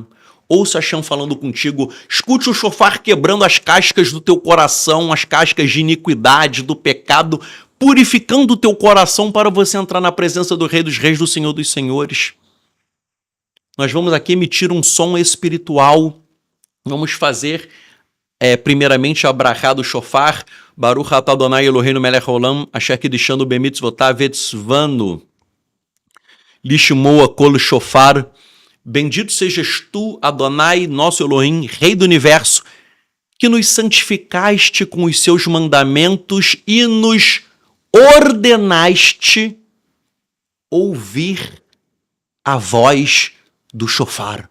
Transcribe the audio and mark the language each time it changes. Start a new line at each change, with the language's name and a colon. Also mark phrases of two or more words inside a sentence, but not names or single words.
Portuguese: Ouça Hashem falando contigo. Escute o shofar quebrando as cascas do teu coração, as cascas de iniquidade, do pecado, purificando o teu coração para você entrar na presença do Rei dos Reis, do Senhor dos Senhores. Nós vamos aqui emitir um som espiritual. Vamos fazer, primeiramente, a brachá do shofar.
Hebrew: ברוך אתה אדני אלהינו מלך העולם אשר קדשנו במצותיו וצונו לשמוע קול שופר.
Portuguese: Bendito sejas tu, Adonai, nosso Elohim, Rei do Universo, que nos santificaste com os seus mandamentos e nos ordenaste ouvir a voz do shofar.